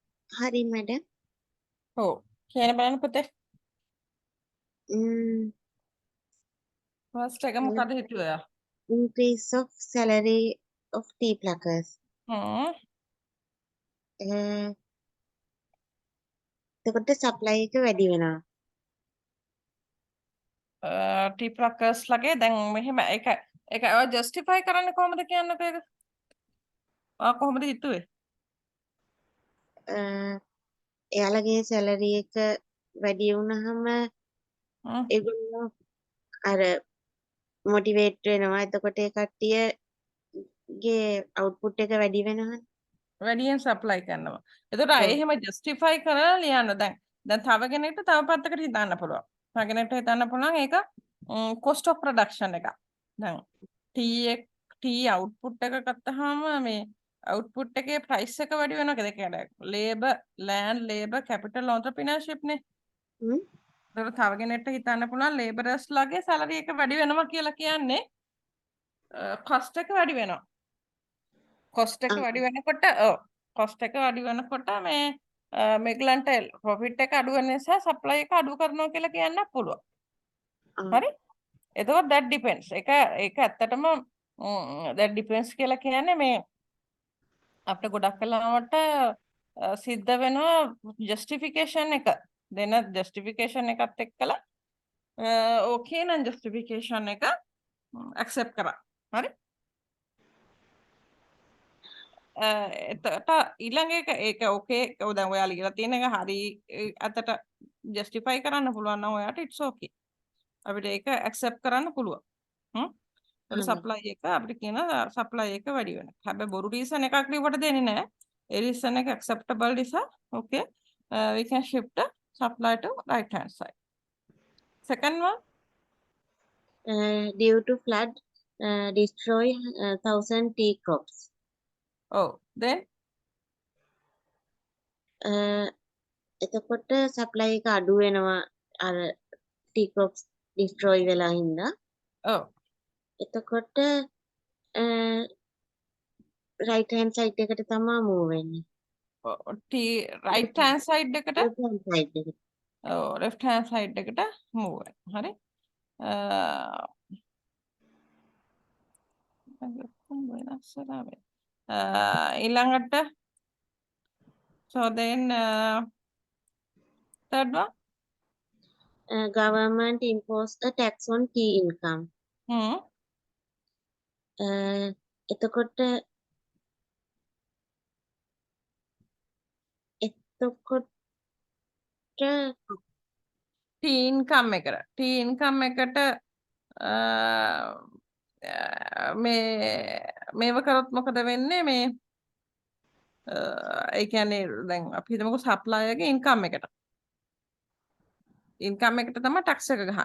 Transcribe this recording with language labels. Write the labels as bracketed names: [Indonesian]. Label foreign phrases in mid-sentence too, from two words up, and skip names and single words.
[Sinhala] හරි මැඩම්. ඔව්. කියන බලන්න පුතේ. ෆස්ට් එක මොකද හිතුවේ ඔයා? [English] increase of salary of tea pluckers. හ්ම්. [Sinhala] එතකොට supply එක වැඩි වෙනවා. [English] tea pluckers [Sinhala] ලගේ දැන් මෙහෙම ඒක ඔයා ජස්ටිෆයි කරන්නේ කොහොමද කියන්නකෝ ඒක? ඔයා කොහොමද හිතුවේ? එයාලගේ salary එක වැඩි වුණාම හ්ම්. ඒගොල්ලෝ අර motivate වෙනවා. එතකොට ඒ කට්ටියගේ output එක වැඩි වෙනවනේ. වැඩියෙන් සප්ලයි කරනවා. එතකොට ඔව්. එහෙම ජස්ටිෆයි කරලා ලියන්න දැන් තව කෙනෙක්ට තව පැත්තකට හිතන්න පුළුවන්. තව කෙනෙක්ට හිතන්න පුළුවන් ඒක [English] cost of production [Sinhala] එක. දැන් [English] tea output [Sinhala] එක ගත්තාම මේ output එකේ price එක වැඩි වෙනවා කියලා [English] labor land labor capital entrepreneurship [Sinhala] නේ. හ්ම්. එතකොට තව කෙනෙක්ට හිතන්න පුළුවන් laborers ලගේ salary එක වැඩි වෙනවා කියලා කියන්නේ cost එක වැඩි වෙනවා. කොස්ට් එක වැඩි වෙනකොට කොස්ට් එක වැඩි වෙනකොට මේගලන්ට ප්‍රොෆිට් එක අඩු වෙන නිසා සප්ලයි එක අඩු කරනවා කියලා කියන්න පුළුවන්. හරි? එතකොට [English] that depends. [Sinhala] ඒක ඇත්තටම [English] that depends [Sinhala] කියලා කියන්නේ මේ අපිට ගොඩක් වෙලාවට සිද්ධ වෙනවා ජස්ටිෆිකේෂන් එක දෙන ජස්ටිෆිකේෂන් එකත් එක්කලා ඕකේ නම් ජස්ටිෆිකේෂන් එක ඇක්සෙප්ට් කරා. හරි? එතට ඊළඟ එක ඒක ඕකේ දැන් ඔයා ලියලා තියෙන එක හරි අතට ජස්ටිෆයි කරන්න පුළුවන් නම් ඔයාට [English] it's okay [Sinhala] අපිට ඒක ඇක්සෙප්ට් කරන්න පුළුවන් ඒක සප්ලයි එක අපිට කියන සප්ලයි එක වැඩි වෙනවා හැබැයි බොරු රීසන් එකක් ලියවට දෙන්නේ නැහැ ඒ රීසන් එක acceptable නිසා [English] okay we can shift the supply to right hand side second one due to flood destroy 1,000 tea crops. oh then [Sinhala] එතකොට supply එක අඩු වෙනවා අර [English] tea crops destroy [Sinhala] වෙලා හින්දා. oh එතකොට [English] right hand side [Sinhala] එකට තමයි move වෙන්නේ. [English] right hand side එකට left hand side එකට. [Sinhala] ඔව් [English] left hand side [Sinhala] එකට move වෙනවා හරි ඊළඟට [English] so then third one Government impose a tax on tea income. [Sinhala] එතකොට [English] tea income [Sinhala] එකට මේව කරොත් මොකද වෙන්නේ මේ ඒ කියන්නේ දැන් අපි හිතමුකෝ සප්ලයර්ගේ ඉන්කම් එකට තමයි ටැක්ස් එක ගහන්නේ.